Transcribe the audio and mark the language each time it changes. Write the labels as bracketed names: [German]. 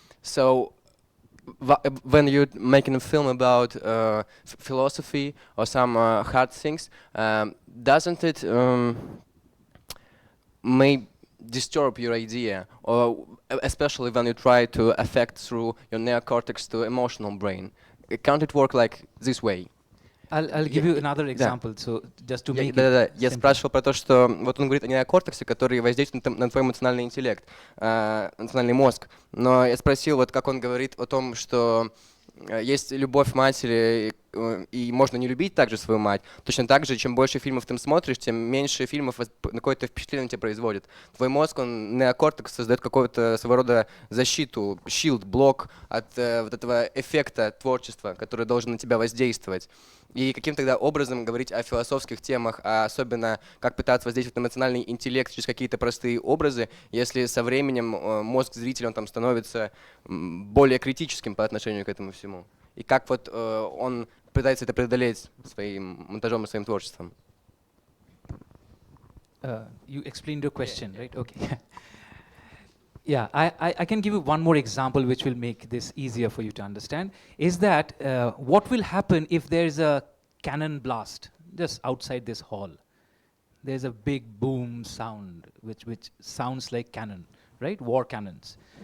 [English] So when you're making a film about philosophy or some hard things, doesn't it may disturb your idea, or especially when you try to affect through your neocortex to emotional brain? Can't it work like this way? I'll give you another example, so just to make it [Russian] Да-да-да, я [English] simple. [Russian] спрашивал про то, что вот он говорит о неокортексе, который воздействует на твой эмоциональный интеллект, эмоциональный мозг. Но я спросил, вот как он говорит о том, что есть любовь матери, и можно не любить также свою мать. Точно так же, чем больше фильмов ты смотришь, тем меньше фильмов какое-то впечатление на тебя производит. Твой мозг, он неокортекс создает какого-то своего рода защиту, щит, блок от вот этого эффекта творчества, который должен на тебя воздействовать. И каким тогда образом говорить о философских темах, а особенно как пытаться воздействовать на эмоциональный интеллект через какие-то простые образы, если со временем мозг зрителя, он там становится более критическим по отношению к этому всему? И как вот он пытается это преодолеть своим монтажом и своим творчеством? [English] You explained your question, right? Okay. Yeah, I can give you one more example which will make this easier for you to understand, is that what will happen if there's a cannon blast just outside this hall? There's a big boom sound which sounds like cannon, right? War cannons.